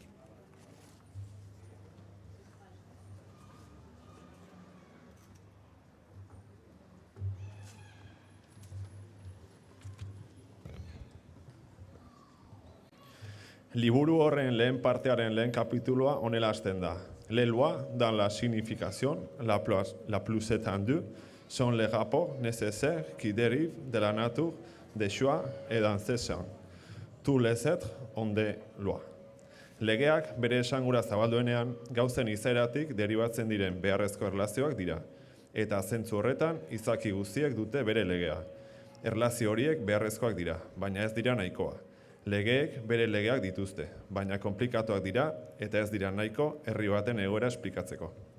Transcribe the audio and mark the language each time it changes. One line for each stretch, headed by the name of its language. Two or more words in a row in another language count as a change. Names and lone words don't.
Basque: Liburu horren lehen partearen lehen kapitulua honela hasten da.
French: Les lois, dans la signification la plus étendue, sont les rapports nécessaires qui dérivent de la nature des choix et dans ces champs. Tous les êtres ont des lois.
Basque: Legeak bere esangura zabalduenean gauzen izaeratik deribatzen diren beharrezko erlazioak dira. Eta zentzu horretan izaki guztiek dute bere legea. Erlazio horiek beharrezkoak dira, baina ez dira nahikoa. Legeek bere legeak dituzte, baina konplikatuak dira eta ez dira nahiko herri baten egoera esplikatzeko.